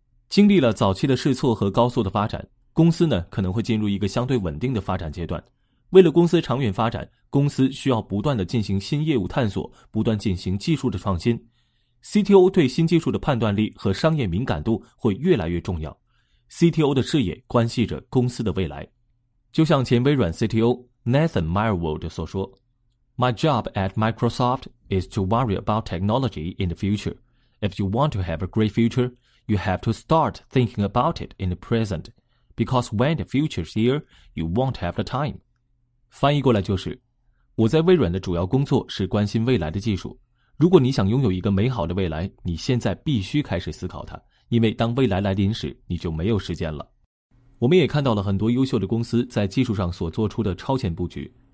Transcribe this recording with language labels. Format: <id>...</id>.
<zh>经历了早期的试错和高速的发展，公司呢可能会进入一个相对稳定的发展阶段。为了公司长远发展，公司需要不断的进行新业务探索，不断进行技术的创新。 CTO 对新技术的判断力和商业敏感度会越来越重要， CTO 的视野关系着公司的未来。就像前微软 CTO Nathan Myhrvold 所说，</zh> <en>My job at Microsoft is to worry about technology in the future. If you want to have a great future, you have to start thinking about it in the present. Because when the future is here, you won't have the time.</en> <zh>翻译过来就是，我在微软的主要工作是关心未来的技术。如果你想拥有一个美好的未来，你现在必须开始思考它，因为当未来来临时，你就没有时间了。我们也看到了很多优秀的公司在技术上所做出的超前布局。</zh>